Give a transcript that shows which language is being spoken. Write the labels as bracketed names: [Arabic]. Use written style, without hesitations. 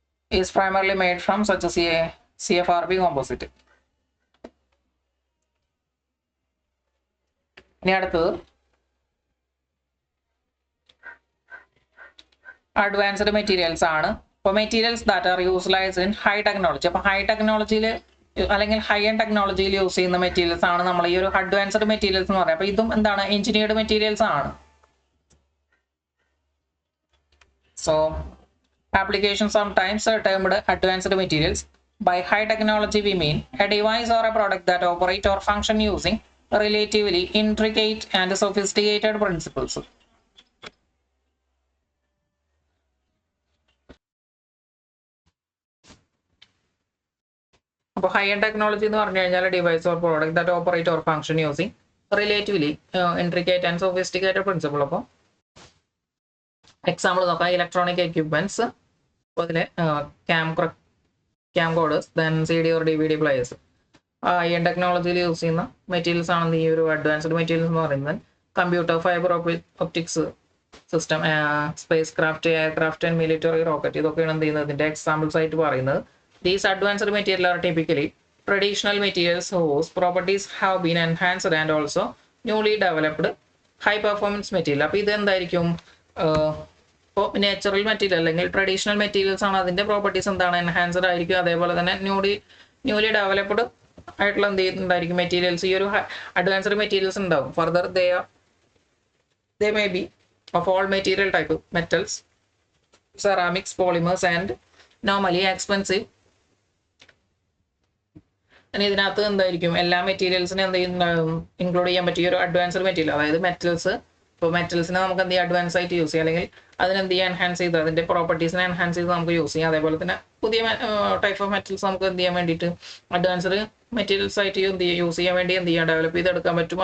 [English] is primarily made from such a CFRP composite. [Malayalam] ഇനി അടുത്തത് advanced materials ആണ്. അപ്പോൾ [English] Materials that are utilized in high technology. [Malayalam] അപ്പോൾ high ടെക്നോളജിയിൽ അല്ലെങ്കിൽ ഹൈ എൻഡ് ടെക്നോളജിയിൽ യൂസ് ചെയ്യുന്ന മെറ്റീരിയൽസ് ആണ് നമ്മൾ ഈ ഒരു അഡ്വാൻസ്ഡ് മെറ്റീരിയൽസ് എന്ന് പറയുന്നത്. അപ്പോൾ ഇതും എന്താണ്, എഞ്ചിനീയർഡ് മെറ്റീരിയൽസ് ആണ്. [English] So applications sometimes are termed advanced materials. By high technology we mean a device or a product that operate or function using relatively intricate and sophisticated principles. [Malayalam] അപ്പോൾ [English] high end technology [Malayalam] എന്ന് പറഞ്ഞു കഴിഞ്ഞാൽ [English] Device or product that operate or function using relatively intricate and sophisticated principle. [Malayalam] അപ്പോൾ example നോക്കാം, electronic equipments, അപ്പോൾ അതിൽ cam coders, then CD or DVD players. High end ടെക്നോളജിയിൽ use ചെയ്യുന്ന മെറ്റീരിയൽസ് ആണ് ഈ ഒരു അഡ്വാൻസ്ഡ് മെറ്റീരിയൽസ് എന്ന് പറയുന്നത്. Computer, fibre optics system, space craft, aircraft and military rocket, ഇതൊക്കെയാണ് എന്ത് ചെയ്യുന്നത് ഇതിന്റെ എക്സാമ്പിൾസ് ആയിട്ട് പറയുന്നത്. [English] These advanced materials are typically traditional materials whose properties have been enhanced and also newly developed high performance material. [Malayalam] അപ്പോൾ ഇത് എന്തായിരിക്കും, ഇപ്പോൾ നാച്ചുറൽ മെറ്റീരിയൽ അല്ലെങ്കിൽ ട്രഡീഷണൽ മെറ്റീരിയൽസ് ആണ്, അതിന്റെ പ്രോപ്പർട്ടീസ് എന്താണ്, എൻഹാൻസ്ഡ് ആയിരിക്കും. അതേപോലെ തന്നെ ന്യൂലി ഡെവലപ്ഡ് ആയിട്ടുള്ള എന്ത് ചെയ്യുന്നുണ്ടായിരിക്കും മെറ്റീരിയൽസ്, ഈ ഒരു അഡ്വാൻസ്ഡ് മെറ്റീരിയൽസ് ഉണ്ടാവും. [English] Further they may be of all material type, metals, ceramics, polymers and normally expensive. [Malayalam] ഇതിനകത്ത് എന്തായിരിക്കും, എല്ലാ മെറ്റീരിയൽസിനെ എന്ത് ചെയ്യുന്നുണ്ടാവും, ഇൻക്ലൂഡ് ചെയ്യാൻ പറ്റിയ ഒരു അഡ്വാൻസ്ഡ് മെറ്റീരിയൽ, അതായത് മെറ്റൽസ്. ഇപ്പോൾ മെറ്റൽസിനെ നമുക്ക് എന്ത് ചെയ്യാം, അഡ്വാൻസ് ആയിട്ട് യൂസ് ചെയ്യാം, അല്ലെങ്കിൽ അതിനെന്ത് ചെയ്യാൻ എൻഹാൻസ് ചെയ്ത് അതിന്റെ പ്രോപ്പർട്ടീസിനെ എൻഹാൻസ് ചെയ്ത് നമുക്ക് യൂസ് ചെയ്യാം. അതേപോലെ തന്നെ പുതിയ ടൈപ്പ് ഓഫ് മെറ്റൽസ് നമുക്ക് എന്ത് ചെയ്യാൻ വേണ്ടിയിട്ട് അഡ്വാൻസ്ഡ് മെറ്റീരിയൽസ് ആയിട്ട് യൂസ് ചെയ്യാൻ വേണ്ടി എന്ത് ചെയ്യാം, ഡെവലപ്പ് ചെയ്തെടുക്കാൻ പറ്റും.